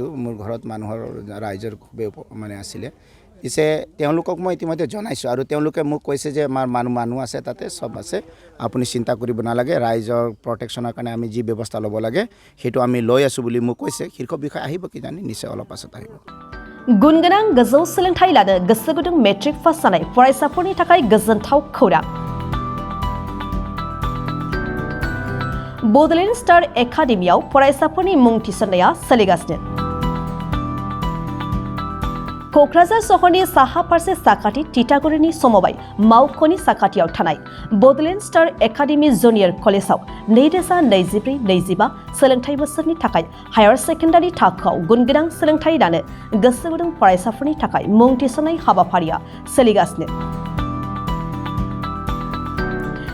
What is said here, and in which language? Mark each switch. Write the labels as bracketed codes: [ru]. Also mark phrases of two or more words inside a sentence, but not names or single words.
[as] মোৰ ঘৰত মানুহৰ ৰাইজৰ খুবেই মানে আছিলে। পিছে তেওঁলোকক মই ইতিমধ্যে জনাইছোঁ আৰু তেওঁলোকে মোক কৈছে যে আমাৰ মানুহ আছে তাতে, চব আছে, আপুনি চিন্তা কৰিব নালাগে, ৰাইজৰ প্ৰটেকশ্যনৰ কাৰণে আমি যি ব্যৱস্থা ল'ব লাগে সেইটো আমি লৈ আছোঁ বুলি মোক কৈছে। শীৰ্ষ বিষয় আহিব কিজানি, নিশ্চয় অলপ পাছত আহিব। [brx] गुनगोनां गोजौ सोलोंथाइ लानो गोसो गुदुं [en] matric pass [brx] जानाय फरायसाफोरनि थाखाय गोजोनथाव खौरां। बड'लेण्ड स्टार एकाडेमियाव फरायसाफोरनि मुं थिसननाया सोलिगासिनो। क'क्राझार सहरनि साहा फारसे साखाथि तितागुरिनि समबाय मावख'नि साखाथियाव थानाय बड'लेण्ड स्टार एकाडेमि जुनियर कलेजाव 2024-25 सोलोंथाइ बोसोरनि थाखाय [en] higher secondary [brx] थाखोआव गुनगोनां सोलोंथाइ लानो गोसो गुदुं फरायसाफोरनि थाखाय मुं थिसननाय हाबाफारिया सोलिगासिनो।